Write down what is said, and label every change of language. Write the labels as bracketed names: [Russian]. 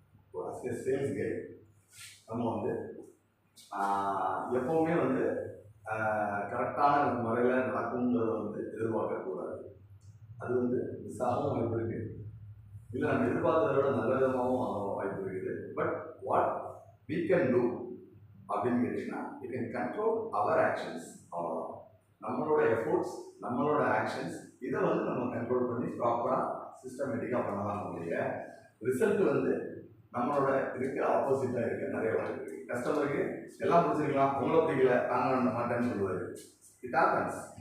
[Tamil] இப்போ as a sales guide நம்ம வந்து எப்போவுமே வந்து கரெக்டான முறையில் நடக்குங்கிறத வந்து எதிர்பார்க்கக்கூடாது. அது வந்து மிஸ் ஆகவும் வாய்ப்பு இருக்குது, இல்லை நம்ம எதிர்பார்த்ததை விட நல்ல விதமாகவும் ஆக வாய்ப்பு இருக்குது. [English] but what we can do [Tamil] அப்படின்னு கேட்டிங்கன்னா, [English] we can control our actions. [Tamil] அவ்வளோதான். நம்மளோட எஃபோர்ட்ஸ், நம்மளோட ஆக்ஷன்ஸ், இதை வந்து நம்ம கண்ட்ரோல் பண்ணி ப்ராப்பராக சிஸ்டமேட்டிக்காக பண்ணலாம். நம்மளுடைய ரிசல்ட் வந்து நம்மளோட இதுக்கு ஆப்போசிட்டாக இருக்குது. நிறைய வாய்ப்பு இருக்குது. கஸ்டமருக்கு எல்லாம் பிடிச்சிருக்கலாம், உங்களை பிடிக்கல, நாங்கள் மாட்டேன்னு சொல்லுவார். [English] It happens.